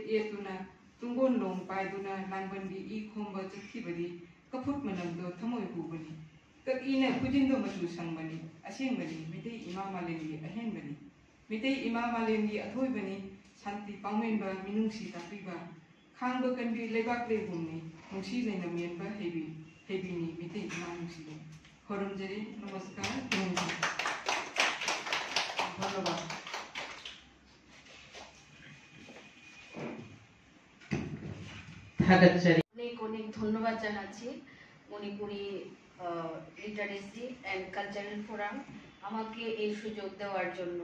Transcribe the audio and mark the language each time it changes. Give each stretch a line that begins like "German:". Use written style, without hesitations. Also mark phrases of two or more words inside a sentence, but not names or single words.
Manipuri: ꯌꯦꯠꯇꯨꯅ ꯇꯨꯡꯒꯣꯟ ꯂꯣꯡ ꯄꯥꯏꯗꯨꯅ ꯂꯥꯡꯕꯟꯒꯤ ꯏ ꯈꯣꯝꯕ ꯆꯠꯈꯤꯕꯗꯤ ꯀꯐꯨꯠ ꯃꯅꯝꯗꯣ ꯊꯃꯣꯏ ꯍꯨꯕꯅꯤ ꯀꯛꯏꯅ ꯈꯨꯖꯤꯟꯗꯣ ꯃꯆꯨ ꯁꯪꯕꯅꯤ ꯑꯁꯦꯡꯕꯅꯤ ꯃꯩꯇꯩ ꯏꯃꯥ ꯃꯥꯂꯦꯝꯒꯤ ꯑꯍꯦꯟꯕꯅꯤ ꯃꯩꯇꯩ ꯏꯃꯥ ꯃꯥꯂꯦꯝꯒꯤ ꯑꯊꯣꯏꯕꯅꯤ ꯁꯥꯟꯇꯤ ꯄꯥꯎꯃꯦꯟꯕ ꯃꯤꯅꯨꯡꯁꯤ ꯇꯥꯛꯄꯤꯕ ꯈꯥꯡꯕ ꯀꯟꯕꯤ ꯂꯩꯕꯥꯛ ꯂꯩꯕꯨꯡꯅꯤ ꯅꯨꯡꯁꯤ ꯂꯩꯅꯝ ꯌꯦꯟꯕ ꯍꯩꯕꯤꯅꯤ ꯃꯩꯇꯩ ꯏꯃꯥ ꯅꯨꯡꯁꯤꯕꯤ খরমজেরি
Bangla: নমস্কার ধন্যবাদ অনেক অনেক ধন্যবাদ জানাচ্ছি মণিপুরি লিটারেসি অ্যান্ড কালচারাল ফোরাম আমাকে এই সুযোগ দেওয়ার জন্য।